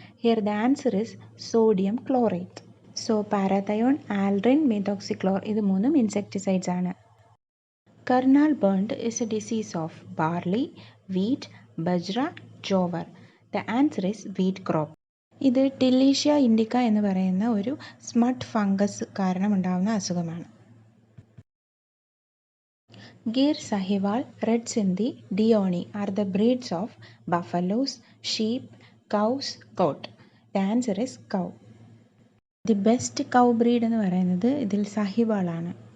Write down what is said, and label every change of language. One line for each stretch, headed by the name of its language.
English: Here the answer is sodium chlorate. So parathion, aldrin, methoxychlor
Malayalam: ഇത് മൂന്നും
English: insecticides ആണ്. Karnal burnt is a disease of barley, wheat, bajra, jowar. The answer is wheat crop.
Malayalam: ഇത് ടില്ലീഷ്യ ഇൻഡിക്ക എന്ന് പറയുന്ന ഒരു സ്മട്ട് fungus കാരണം ഉണ്ടാകുന്ന അസുഖമാണ്.
English: Gir Sahiwal, Red Sindhi, Deoni are the breeds of buffaloes, sheep, cows, goat. The answer is cow. The best cow breed
Malayalam: എന്ന് പറയുന്നത് ഇതിൽ
English: സഹിവാൾ ആണ്.